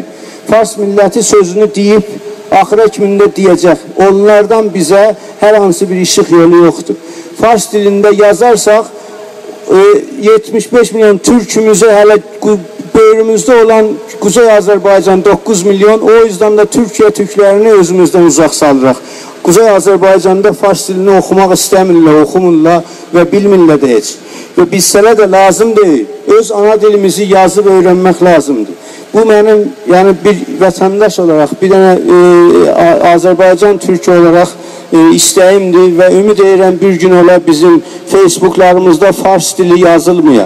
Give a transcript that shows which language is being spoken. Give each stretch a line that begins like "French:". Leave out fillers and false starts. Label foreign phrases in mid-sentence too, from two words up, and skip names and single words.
Azerbaijani: Fars milləti sözünü deyib, axıra kimində deyəcək. Onlardan bizə hər hansı bir işıq yolu yoxdur. Fars dilində yazarsak, 75 milyon Türkümüzü hələ bölümümüzdə olan Kuzey Azərbaycan 9 milyon,
Turkish: o yüzden de Türkiye Türklerini
Azerbaijani: özümüzden uzak salırıq. Kuzey Azərbaycanda Fars dilini oxumaq istəmirlər, oxumurlar və bilmirlər də heç. Və bizsələ də lazım deyil. Öz ana dilimizi yazıb öyrənmək lazımdır. Bu mənim bir vətəndaş olaraq, bir dənə Azərbaycan Türkü olaraq istəyimdir və ümid edirəm bir gün ola bizim Facebooklarımızda Fars dili yazılmıyor.